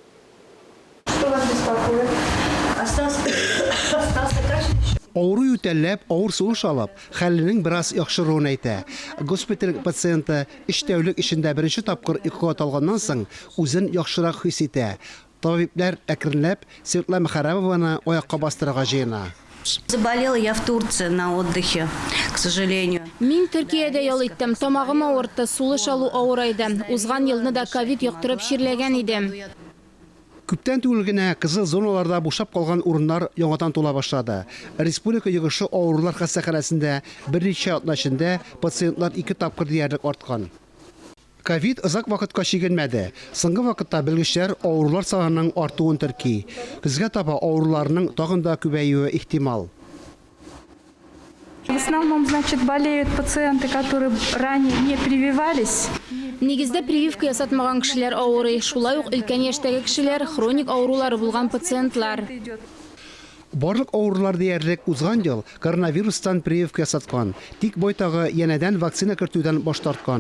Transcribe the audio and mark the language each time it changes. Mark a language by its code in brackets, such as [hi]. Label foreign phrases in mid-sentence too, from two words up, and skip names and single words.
[tt] Авыру үтәлләп, авыр сулыш алып, хәленең бераз яхшыруын әйтә. Госпиталь пациенты 3 тәүлек ішендә беренче тапкыр йокыга талганнан соң үзен яхшырак хис итә. Табиблар әкренләп Светлана Мөхәррәмованы аякка бастырырга җыена. [ru] Заболела я в Турции на отдыхе, к сожалению. [tt] Мин Төркиядә ял иттем. Тамагым авырты, сулыш алу авырайды. Узган елны да ковид яктырып ширләгән идем. Күптән түгел генә кызыл зоналарда бушап калган урыннар яңадан тула башлады. Республика йогышы авырулар хастаханәсендә берничә атна эчендә пациентлар 2 тапкыр диярлек арткан. Ковид озак вакытка чигенмәде. Соңгы вакытта белгечләр авырулар санының артуын терки. Көзгә таба авыруларның тагын да күбәюе ихтимал. [ru] В основном, болеют пациенты, которые ранее не прививались. [tt] Нигездә прививка ясатмаган кешеләр авырый. Шулай ук өлкән яшьтәге кешеләр, хроник авырулары булган пациентлар. Барлык авырулар диярлек узган ел коронавирустан прививка ясаткан. Тик байтагы янәдән вакцина кертүдән баш тарткан.